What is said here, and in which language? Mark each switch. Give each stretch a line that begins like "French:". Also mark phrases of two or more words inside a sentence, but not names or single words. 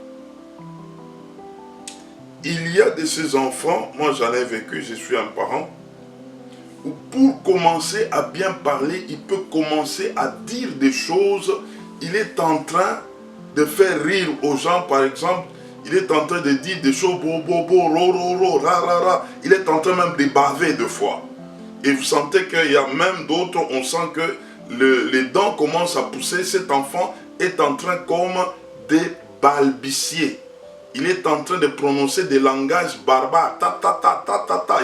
French: Il y a de ces enfants, moi j'en ai vécu, je suis un parent, où pour commencer à bien parler, il peut commencer à dire des choses. Il est en train de faire rire aux gens, par exemple. Il est en train de dire des choses, bo, bo, bo, ro, ro, ro, ra, ra, ra. Il est en train même de baver deux fois. Et vous sentez qu'il y a même d'autres, on sent que les dents commencent à pousser. Cet enfant est en train comme de balbutier. Il est en train de prononcer des langages barbares. Ta, ta, ta, ta, ta, ta.